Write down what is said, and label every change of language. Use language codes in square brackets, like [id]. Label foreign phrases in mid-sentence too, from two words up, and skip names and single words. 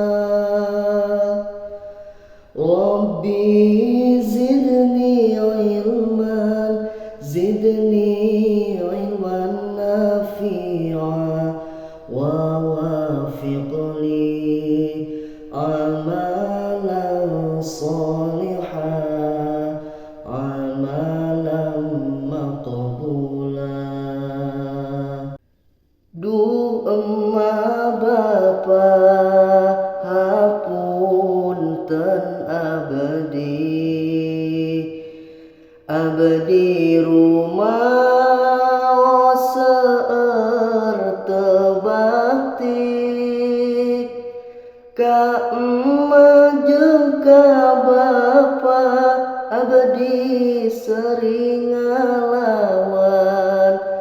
[ar] ربي زدني علما، زدني علما نافعا، ووافق لي عملا صالحا، عملا مقبولا. [su] Doa Bapa hapunten abdi rumah seueur teu bakti ka emma jeung ka bapa, abdi sering ngalawan.